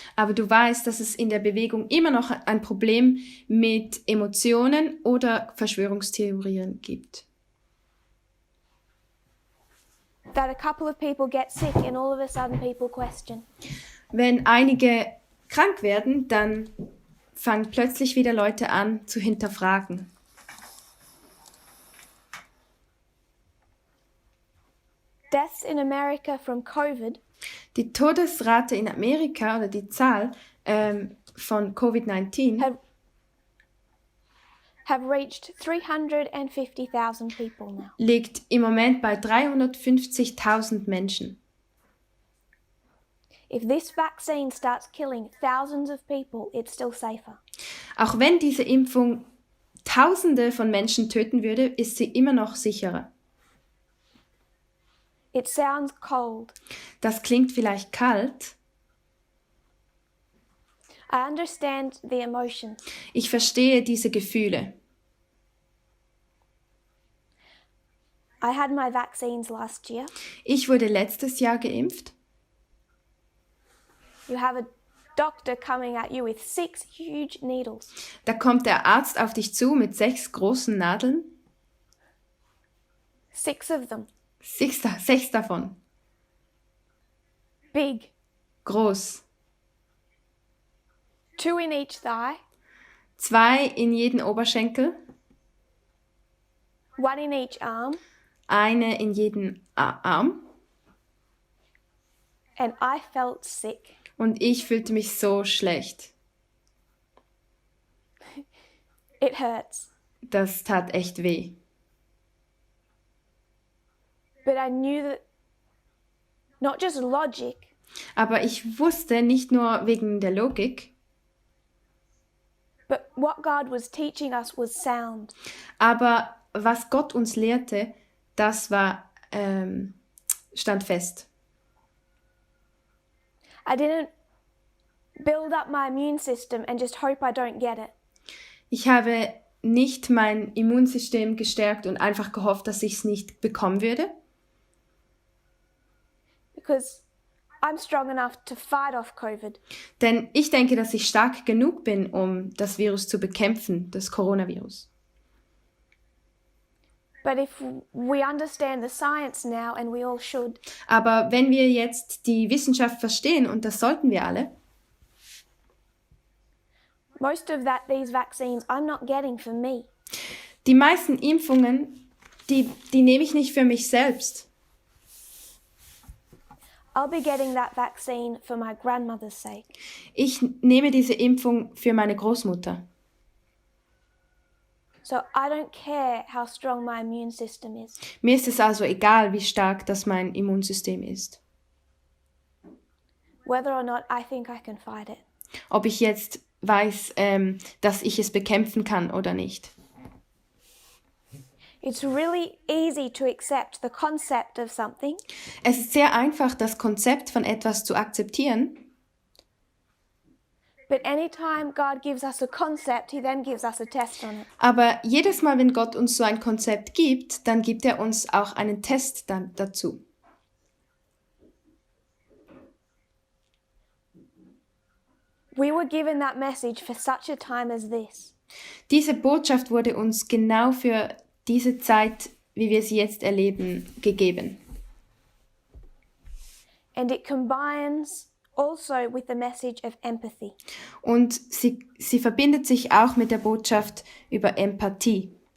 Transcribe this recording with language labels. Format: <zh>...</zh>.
<de>Aber du weißt, dass es in der Bewegung immer noch ein Problem mit Emotionen oder Verschwörungstheorien gibt.</de> <en>That a couple of people get sick and all of a sudden people question.</en> <de>Wenn einige krank werden, dann fangen plötzlich wieder Leute an zu hinterfragen.</de> <en>Deaths in America from COVID</en> <de>Die Todesrate in Amerika oder die Zahl von Covid-19</de> <en>have reached 350,000 people now.</en> <de>liegt im Moment bei 350.000 Menschen.</de> <en>If this vaccine starts killing thousands of people, it's still safer.</en> <de>Auch wenn diese Impfung Tausende von Menschen töten würde, ist sie immer noch sicherer.</de> <en>It sounds cold.</en> <de>Das klingt vielleicht kalt.</de> <en>I understand the emotion.</en> <de>Ich verstehe diese Gefühle.</de> <en>I had my vaccines last year.</en> <de>Ich wurde letztes Jahr geimpft.</de> <en>You have a doctor coming at you with 6 huge needles.</en> <de>Da kommt der Arzt auf dich zu mit 6 großen Nadeln.</de> <en>6 of them.</en> <de>6 davon.</de> <en>Big.</en> <de>Groß.</de> <en>2 in each thigh.</en> <de>2 in jeden Oberschenkel.</de> <en>1 in each arm.</en> <de>Eine in jeden Arm.</de> <en>And I felt sick.</en> <de>Und ich fühlte mich so schlecht.</de> <en>It hurts.</en> <de>Das tat echt weh.</de> <en>But I knew that not just logic,</en> <de>Aber ich wusste nicht nur wegen der Logik,</de> <en>but what God was teaching us was sound.</en> <de>aber was Gott uns lehrte, das war stand fest.</de> <en>I didn't build up my immune system and just hope I don't get it.</en> <de>Ich habe nicht mein Immunsystem gestärkt und einfach gehofft, dass ich es nicht bekommen würde.</de> <en>Because I'm strong enough to fight off COVID.</en> <de>Denn ich denke, dass ich stark genug bin, um das Virus zu bekämpfen, das Coronavirus.</de> <en>But if we understand the science now, and we all should,</en> <de>Aber wenn wir jetzt die Wissenschaft verstehen, und das sollten wir alle,</de> <en>most of these vaccines I'm not getting for me.</en> <de>die meisten Impfungen, die nehme ich nicht für mich selbst.</de> <en>I'll be getting that vaccine for my grandmother's sake.</en> <de>Ich nehme diese Impfung für meine Großmutter.</de> <en>So I don't care how strong my immune system is.</en> <de>Mir ist es also egal, wie stark das mein Immunsystem ist.</de> <en>Whether or not I think I can fight it.</en> <de>Ob ich jetzt weiß, dass ich es bekämpfen kann oder nicht.</de> <en>It's really easy to accept the concept of something.</en> <de>Es ist sehr einfach, das Konzept von etwas zu akzeptieren.</de> <en>But anytime God gives us a concept, he then gives us a test on it.</en> <de>Aber jedes Mal, wenn Gott uns so ein Konzept gibt, dann gibt er uns auch einen Test dazu.</de> <en>We were given that message for such a time as this.</en> <de>Diese Botschaft wurde uns genau für diese Zeit, wie wir sie jetzt erleben, gegeben.</de> <en>And it combines also with the message of empathy.</en> <de>Und sie verbindet sich auch mit der Botschaft über Empathie.</de>